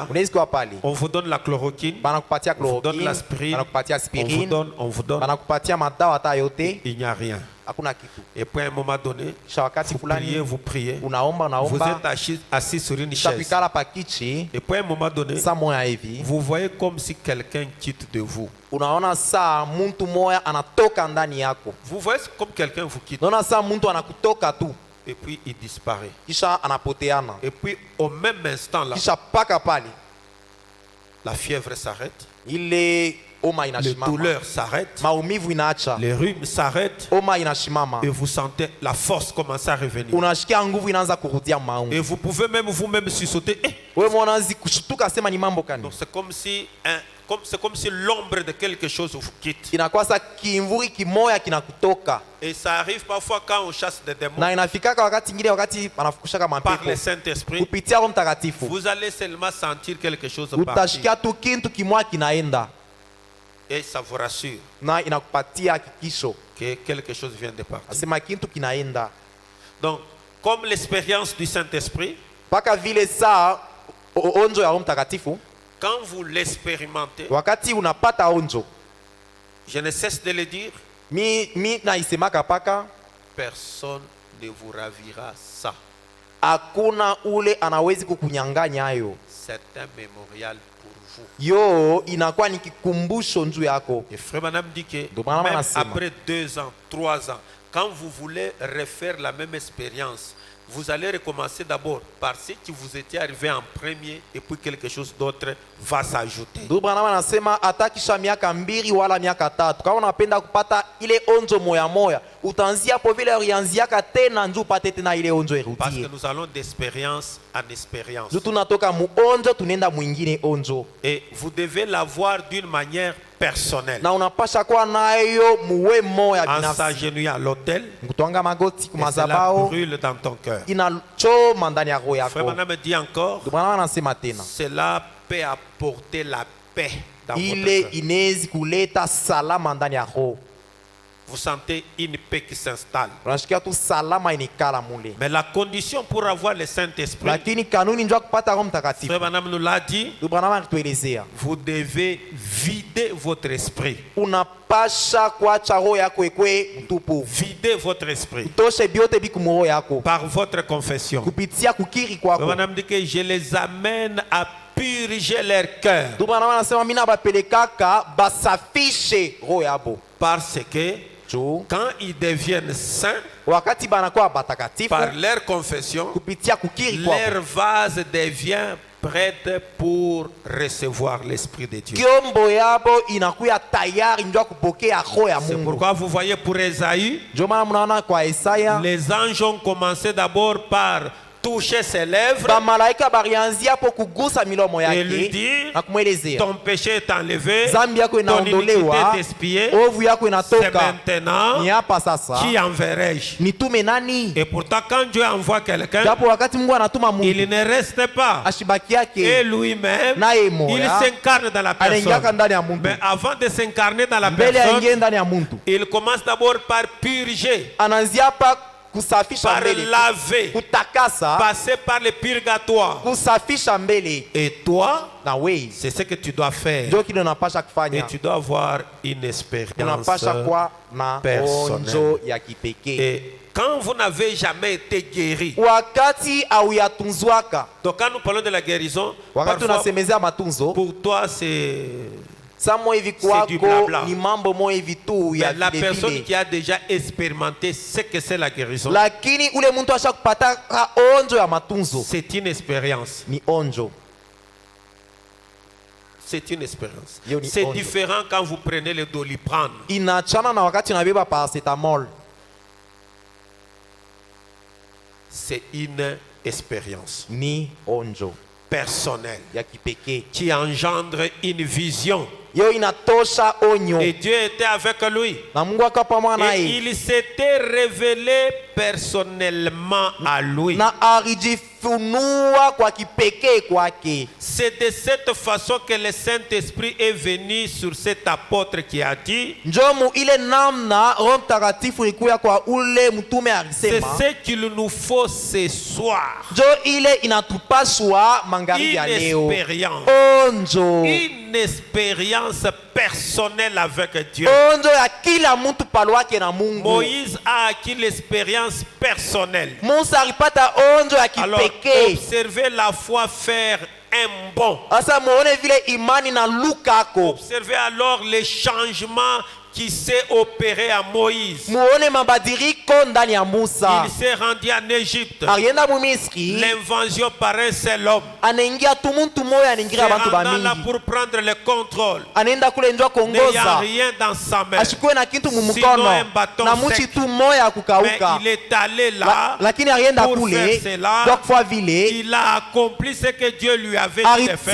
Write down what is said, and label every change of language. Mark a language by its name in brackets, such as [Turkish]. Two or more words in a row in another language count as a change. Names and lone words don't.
[Swahili] unaweza kuwa pale [French] on vous donne la chloroquine, [Swahili] banakupatia [French] on vous donne chloroquine, l'aspirine, [Swahili] banakupatia [French] on vous aspirine, donne, [Swahili] banakupatia madawa hata yote, [French] il n'y a rien. [Swahili] hakuna kitu. [French] Et puis à un moment donné, [Swahili] Kisha wakati fulani [French] vous priez, [Swahili] unaomba [French] vous [Swahili] unaomba, [French] êtes assis sur une [Swahili] kisha [French] chaise. [Swahili] kuikala pa kichi, [French] Et puis à un moment donné, [Swahili] saa moya hivi [French] vous voyez comme si quelqu'un quitte de vous. [Swahili] unaona saa muntu moya anatoka ndani yako, [French] Vous voyez comme quelqu'un vous quitte. [Swahili] unaona saa muntu anakutoka tu, [French] Et puis il disparaît. [Swahili] kisha anapoteana, [French] Et puis au même instant là, [Swahili] kisha paka pale [French] la fièvre s'arrête, [Swahili] ile oma [French] les [Swahili] inashimama, [French] douleurs s'arrêtent, [Swahili] maumivu inaacha, [French] les rhumes s'arrêtent [Swahili] oma inashimama, [French] et vous sentez la force commencer à revenir. [Swahili] unashikia nguvu inaanza kurudia maungu. [French] Et vous pouvez même vous-même sursauter. [Swahili] Wewe mwanaanzi kushtuka, sema ni mambo kani? [French] Donc c'est comme si l'ombre de quelque chose vous quitte. [Swahili] Inakuwa sa kimvuri kimoya kinakutoka, [French] Et ça arrive parfois quand on chasse des démons [Swahili] na inafikaka wakati ingine, wakati anafukushaka [French] par [Swahili] mapepo [French] le Saint-Esprit, [Swahili] kupitia Roho Mtakatifu, [French] vous allez seulement sentir quelque chose partir. [Swahili] utashikia tu kintu kimoya kinaenda [French] Et ça vous rassure [Swahili] na inakupatia hakikisho, [French] que quelque chose vient de partir. [Swahili] asema kintu kinaenda [French] Donc, comme l'expérience du Saint-Esprit, [Swahili] mpaka vile saa onjo ya Roho Mtakatifu. [French] quand vous l'expérimentez, [Swahili] Wakati unapata onjo, [French] je ne cesse de le dire, [Swahili] mi naisemaka paka [French] personne ne vous ravira ça. [Swahili] hakuna ule anawezi kukunyanganya hayo. [French] C'est un mémorial pour vous. [Swahili] Yo inakuwa ni kikumbusho njuu yako. [French] Et Frère Branham dit que [Swahili] Ndio maana [French] même [Swahili] wanasema. [French] après 2 ans, 3 ans, quand vous voulez refaire la même expérience, vous allez recommencer d'abord par ce qui vous était arrivé en premier et puis quelque chose d'autre va s'ajouter. [Swahili] Ndugu Branham anasema hata kisha miaka 2 wala miaka 3, kama unapenda kupata ile onjo moya moya, utaanzia hapo vile ulianziaka tena njoo upate tena ile onjo [French] Parce que [Swahili] irudie. [French] nous allons d'expérience en expérience. [Swahili] Njoo tunatoka muonjo tunaenda mwingine onjo. [French] Et vous devez l'avoir d'une manière personnelle. [Swahili] Na unapasha kuwa nayo muwe moya [French] En [Swahili] binafsi. [French] s'agenouillant à l'autel, [Swahili] Kutwanga magoti [French] et cela [Swahili] kumazabao [French] brûle dans ton cœur. [Swahili] inachoma ndani ya roho [French] Frère [Swahili] yako. [French] Branham dit encore, [Swahili] Ndugu Branham anasema tena, [French] cela peut apporter la paix dans votre [Swahili] ile [French] cœur. [Swahili] inezi kuleta salama ndani ya roho. [French] vous sentez une paix qui s'installe. [Swahili] unashikia tu salama inikala mule. [French] Mais la condition pour avoir le Saint-Esprit, [Swahili] Lakini kanuni njoo kupata Roho Mtakatifu. [French] Frère Branham nous l'a dit, [Swahili] Ndugu Branham alituelezea. [French] vous devez vider votre esprit. [Swahili] Unapasha kuacha roho yako ikwe mtupu. [French] Videz votre esprit [Swahili] Toshe biote biku mu roho yako. [French] par votre confession. [Swahili] Kupitia kukiri [French] Frère [Swahili] kwako. [French] Branham dit que je les amène à purger leur cœur. [Swahili] Ndugu Branham anasema mimi nabapelekaka basafishe roho yabo. [French] Parce que [Swahili] Juu [French] quand ils deviennent saints, [Swahili] wakati banakuwa batakatifu [French] par leur confession, [Swahili] kupitia kukiri kwako, [French] leur vase devient prête pour recevoir l'Esprit de Dieu. [Swahili] kiombo yabo inakuya tayari njoo kupokea roho ya [French] C'est [Swahili] Mungu. [French] pourquoi vous voyez pour Esaïe, [Swahili] Ndio maana mnaona kwa Isaya [French] les anges ont commencé d'abord par toucher ses lèvres [Swahili] bamalaika barianzia hapo kugusa milomo [French] et lui [Swahili] yake [French] dire, [Swahili] na kumwelezea [French] ton péché est enlevé, [Swahili] zambi yako [French] ton iniquité [Swahili] inaondolewa, [French] est expiée, [Swahili] ovu yako [French] c'est [Swahili] inatoka. [French] maintenant, [Swahili] Ni hapa sasa [French] qui enverrai-je? [Swahili] nitume nani? [French] Et pourtant quand Dieu envoie quelqu'un, [Swahili] Japo wakati Mungu anatuma [French] il [Swahili] Mungu [French] ne reste pas. [Swahili] ashibaki [French] Et [Swahili] yake [French] lui-même, [Swahili] naye [French] il [Swahili] moya [French] s'incarne dans la [Swahili] anaingiaka [French] personne. [Swahili] ndani ya muntu. [French] Mais avant de s'incarner dans la [Swahili] Mbele aingie [French] personne, [Swahili] ndani ya muntu, [French] il commence d'abord par purger, [Swahili] anaanzia hapa kusafisha [French] par [Swahili] mbele, [French] laver, [Swahili] kutakasa, [French] passer par le purgatoire. [Swahili] kusafisha mbele. [French] Et toi, [Swahili] Na wewe [French] c'est ce que tu dois faire. [Swahili] ndio kile unapasha [French] Et [Swahili] kufanya. [French] tu dois avoir une expérience. [Swahili] Unapasha kuwa na [French] personnel. [Swahili] onjo ya kipekee. [French] Et quand vous n'avez jamais été guéri, [Swahili] Wakati auyatunzwaka, [French] donc quand nous parlons de la guérison, [Swahili] wakati [French] parfois, [Swahili] unasemezea matunzo, [French] pour toi c'est [Swahili] samo hivi [French] du [Swahili] kwako [French] blabla. [Swahili] ni mambo mo hivi tu ya [French] la [Swahili] vile [French] personne [Swahili] vile. [French] qui a déjà expérimenté ce que c'est la guérison. [Swahili] Lakini ule mtu asha kupata onjo ya matunzo [French] C'est une expérience. [Swahili] ni onjo. [French] C'est une expérience. [Swahili] Yo ni [French] C'est [Swahili] onjo. [French] différent quand vous prenez le Doliprane. [Swahili] Inachana na wakati unabeba paracetamol. [French] C'est une expérience [Swahili] Ni onjo [French] personnelle [Swahili] ya kipekee. [French] qui engendre une vision. [Swahili] Yo inatosha onyo. [French] Et Dieu était avec lui. [Swahili] Na Mungu akawa pamoja [French] Et [Swahili] naye. [French] il s'était révélé personnellement à lui. [Swahili] Na alijifunua kwa kipekee kwake. [French] C'est de cette façon que le Saint-Esprit est venu sur cet apôtre qui a dit, [Swahili] Njomu ile namna Roho Mtakatifu ilikuya kwa ule mtume [French] c'est [Swahili] alisema. [French] ce qu'il nous faut ce soir. [Swahili] Njo ile inatupaswa magharibi ya [French] Une [Swahili] leo. [French] expérience. [Swahili] Onjo. [French] Une expérience personnelle avec Dieu. [Swahili] Onjo ya kila mtu palwake na Mungu. [French] Moïse a acquis l'expérience personnelle. [Swahili] Musa alipata onjo ya [French] Alors, [Swahili] kipekee. [French] observez la foi faire un bond. [Swahili] Asa muone vile imani na lukako. [French] Observez alors les changements qui s'est opéré à Moïse. [Swahili] Muone mabadiliko ndani ya Musa. [French] Il s'est rendu en Égypte. [Swahili] Alienda mu Misri, [French] L'invasion par un seul homme. [Swahili] anaingia tu muntu moya, anaingia [French] Se [Swahili] bantu [French] rendant là [Swahili] bamingi. [French] pour prendre le contrôle. [Swahili] Anaenda kule njoo [French] N'ayant [Swahili] kuongoza. [French] rien dans sa main. [Swahili] Ashikuwe na kitu [French] Sinon [Swahili] mumukono. [French] un bâton [Swahili] Na muchi [French] sec. [Swahili] tu moya ya [French] Mais [Swahili] kukauka. [French] il est allé là [Swahili] Lakini alienda [French] pour [Swahili] kule. [French] faire cela. [Swahili] Ndio kufua vile. [French] Il a accompli ce que Dieu lui avait dit de faire.